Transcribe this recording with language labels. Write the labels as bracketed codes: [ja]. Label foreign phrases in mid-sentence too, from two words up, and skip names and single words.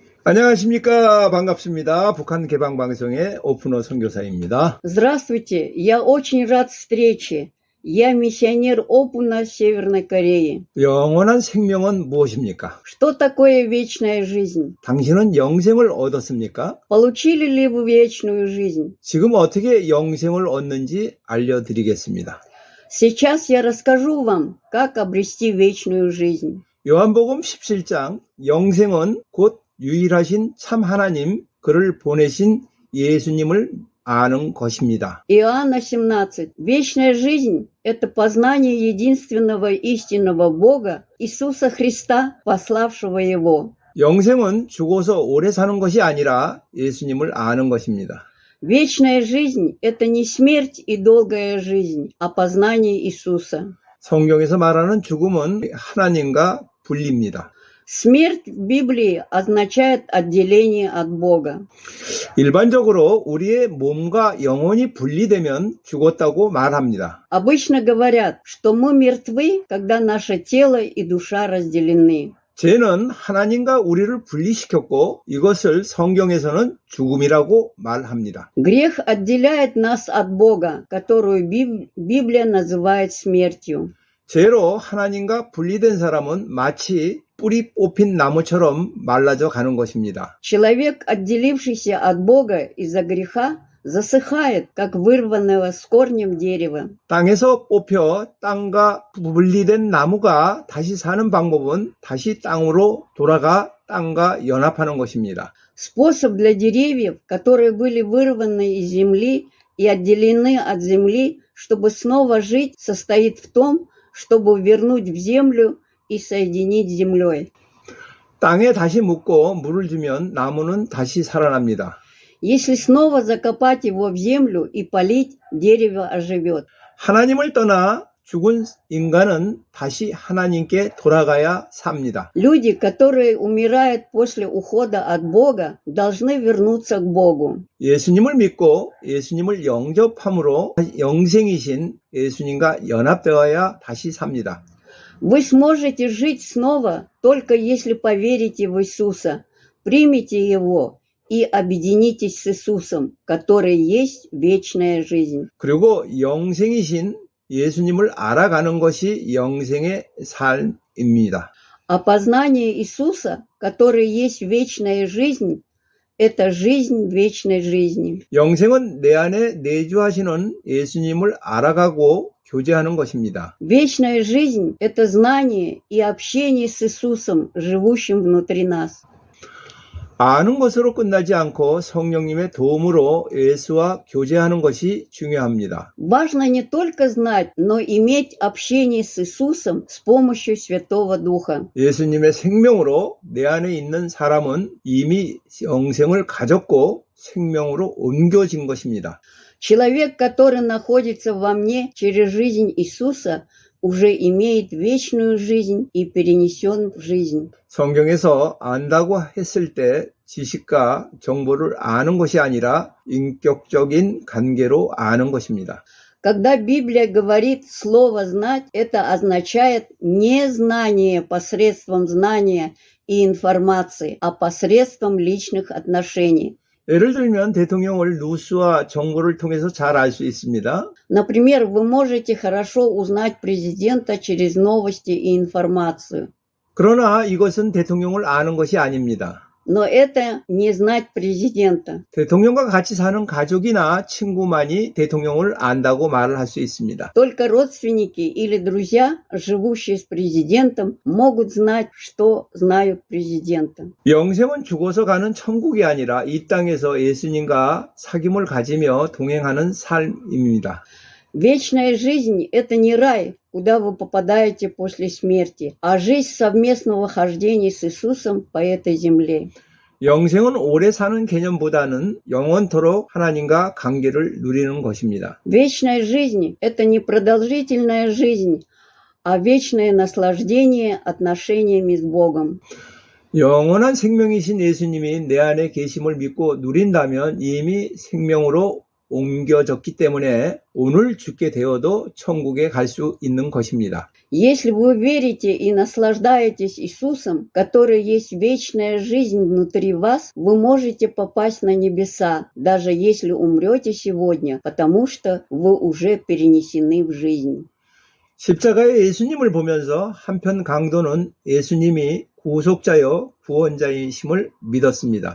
[ko] 안녕하십니까. 반갑습니다. 북한 개방방송의 오픈어 선교사입니다. [ru] Здравствуйте, я очень рад встрече. Я миссионер Опуна Северной Кореи. [ko] 영원한 생명은 무엇입니까? [ru] Что такое вечная жизнь? [ko] 당신은 영생을 얻었습니까? [ru] Получили ли вы вечную жизнь? [ko] 지금 어떻게 영생을 얻는지 알려드리겠습니다. [ru] Сейчас я расскажу вам, как обрести вечную жизнь. [ko] 요한복음 17장 영생은 곧 유일하신 참 하나님, 그를 보내신 예수님을 아는 것입니다. [ru] Иоанна 17. Вечная жизнь – это познание единственного истинного Бога, Иисуса Христа, пославшего Его. [ko] 영생은 죽어서 오래 사는 것이 아니라 예수님을 아는 것입니다. [ru] Вечная жизнь – это не смерть и долгая жизнь, а познание Иисуса. [ko] 성경에서 말하는 죽음은 하나님과 분리입니다. [ru] Смерть в Библии означает отделение от Бога. [ko] 일반적으로 우리의 몸과 영혼이 분리되면 죽었다고 말합니다. [ru] Обычно говорят, что мы мертвы, когда наше тело и душа разделены. [ko] 죄는 하나님과 우리를 분리시켰고 이것을 성경에서는 죽음이라고 말합니다. [ru] Грех отделяет нас от Бога, которую Библия называет смертью. [ko] 죄로 하나님과 분리된 사람은 마치 뿌리 뽑힌 나무처럼 말라져 가는 것입니다. [ru] Человек, отделившийся от Бога из-за греха, засыхает, как вырванного с корнем дерева. [ko] 땅에서 뽑혀 땅과 분리된 나무가 다시 사는 방법은 다시 땅으로 돌아가 땅과 연합하는 것입니다. [ru] Способ для деревьев, которые были вырваны из земли и отделены от земли, чтобы снова жить, состоит в том, чтобы вернуть в землю и соединить с землей. [ko] 땅에 다시 묻고 물을 주면 나무는 다시 살아납니다. [ru] Если снова закопать его в землю и полить, дерево оживет. [ko] 하나님을 떠나 죽은 인간은 다시 하나님께 돌아가야 삽니다. [ru] Люди, которые умирают после ухода от Бога, должны вернуться к Богу. [ko] 예수님을 믿고 예수님을 영접함으로 영생이신 예수님과 연합되어야 다시 삽니다. [ru] Вы сможете жить снова, только если поверите в Иисуса, примите Его и объединитесь с Иисусом, который есть вечная жизнь. [ko] 그리고 영생이신 예수님을 알아가는 것이 영생의 삶입니다. [ru] А познание Иисуса, который есть вечная жизнь, это жизнь вечной жизни. [ko] 영생은 내 안에 내주하시는 예수님을 알아가고 교제하는 것입니다. [ru] Вечная жизнь – это знание и общение с Иисусом, живущим внутри нас. [ko] 아는 것으로 끝나지 않고 성령님의 도움으로 예수와 교제하는 것이 중요합니다. [ru] Важно не только знать, но иметь общение с Иисусом с помощью Святого Духа. [ko] 예수님의 생명으로 내 안에 있는 사람은 이미 영생을 가졌고 생명으로 옮겨진 것입니다. [ru] Человек, который находится во мне через жизнь Иисуса, уже имеет вечную жизнь и перенесен в жизнь. [ko] 성경에서 안다고 했을 때 지식과 정보를 아는 것이 아니라 인격적인 관계로 아는 것입니다. [ru] Когда Библия говорит слово «знать», это означает не знание посредством знания и информации, а посредством личных отношений. [ko] 예를 들면 대통령을 뉴스와 정보를 통해서 잘 알 수 있습니다. [ru] Например, вы можете хорошо узнать президента через новости и информацию. [ko] 그러나 이것은 대통령을 아는 것이 아닙니다. [ru] Но это не знать президента. [ko] 대통령과 같이 사는 가족이나 친구만이 대통령을 안다고 말을 할 수 있습니다. [ru] Только родственники или друзья, живущие с президентом, могут знать, что знают президента. [ko] 영생은 죽어서 가는 천국이 아니라 이 땅에서 예수님과 사귐을 가지며 동행하는 삶입니다. [ru] Вечная жизнь – это не рай, куда вы попадаете после смерти, а жизнь совместного хождения с Иисусом по этой земле. [ko] 영생은 오래 사는 개념보다는 영원토록 하나님과 관계를 누리는 것입니다. [ru] Вечная жизнь – это не продолжительная жизнь, а вечное наслаждение отношениями с Богом. [ko] 영원한 생명이신 예수님이 내 안에 계심을 믿고 누린다면 이미 생명으로 옮겨졌기 때문에 오늘 죽게 되어도 천국에 갈 수 있는 것입니다. [ru] Если вы верите и наслаждаетесь Иисусом, который есть вечная жизнь внутри вас, вы можете попасть на небеса, даже если умрете сегодня, потому что вы уже перенесены в жизнь. [ko] 십자가의 예수님을 보면서 한편 강도는 예수님이 구속자여 구원자이심을 믿었습니다.